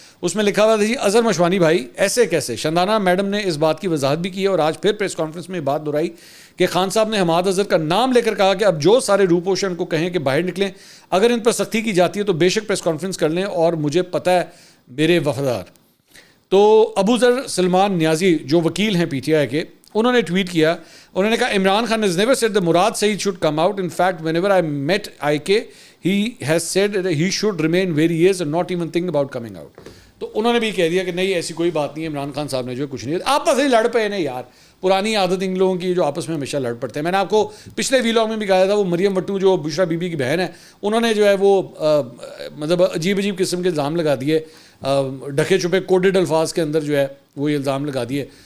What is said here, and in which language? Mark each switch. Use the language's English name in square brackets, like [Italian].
[Urdu] اس میں لکھا ہوا تھا جی اظہر مشوانی بھائی ایسے کیسے. شاندانہ میڈم نے اس بات کی وضاحت بھی کی اور آج پھر پریس کانفرنس میں بات دہرائی کہ خان صاحب نے حماد اظہر کا نام لے کر کہا کہ اب جو سارے روپوشن کو کہیں کہ باہر نکلیں, اگر ان پر سختی کی جاتی ہے تو بے شک پریس کانفرنس کر لیں اور مجھے پتہ ہے میرے وفادار. تو ابو ذر سلمان نیازی جو وکیل ہیں PTI کے, انہوں نے ٹویٹ کیا, انہوں نے کہا Imran Khan [English] has never said that Murad Saeed should come out. In fact, whenever I met IK, he has said that he should remain where he is and not even think about coming out. [Urdu] تو انہوں نے بھی کہہ دیا کہ نہیں ایسی کوئی بات نہیں ہے, عمران خان صاحب نے جو کچھ نہیں, آپس ہی لڑ پے ہیں یار, پرانی عادت ان لوگوں کی جو آپس میں ہمیشہ لڑ پڑتے ہیں. میں نے آپ کو پچھلے ویلاگ میں بھی کہا تھا وہ مریم وٹو جو بشرا بی بی کی بہن ہے, انہوں نے جو ہے وہ مطلب عجیب قسم کے الزام لگا دیے, ڈھکے چھپے کوڈڈ الفاظ کے اندر جو ہے وہ یہ الزام لگا دیے.